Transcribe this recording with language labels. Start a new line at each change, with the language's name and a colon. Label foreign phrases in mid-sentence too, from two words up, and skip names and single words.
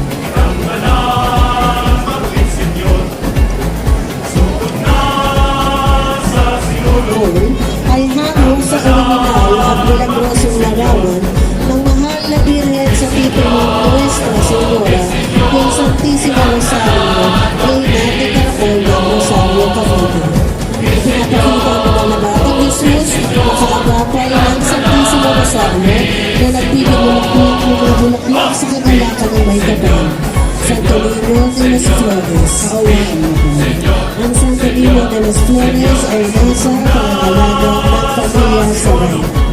Filipino: Ngayon ay hango sa original at milagrosong larawan ng mahal na Birhen sa titulo Nuestra Señora ng Santisimo Rosario, Reina de Caracol ng Rosario, Cavite. Pinapakita ng mga batang Jesus na kaagapay ng Santisimo Rosario na nagbibulaklak sa kagalakan ng may kapal. Santo Niño de las Flores, kaawaan mo kami. Ang Santo Niño de las Flores ay nasa pangangalaga ng pamilya sa bahay.